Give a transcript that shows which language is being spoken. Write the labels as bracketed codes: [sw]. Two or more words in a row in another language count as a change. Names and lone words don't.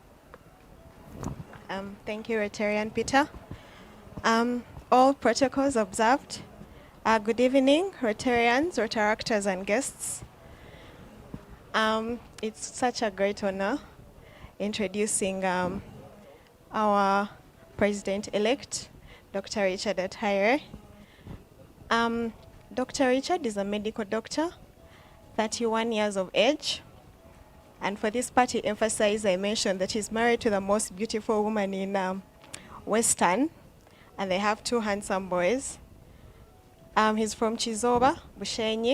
[en] Thank you, Rotarian Peter. All protocols observed. Good evening, Rotarians, Rotaractors, and guests. It's such a great honor introducing our President-elect, Dr. Richard Atwire. Dr. Richard is a medical doctor, 31 years of age. And for this part, he emphasized, I mentioned that he's married to the most beautiful woman in Western, and they have 2 handsome boys. He's from Chizoba, Bushenyi.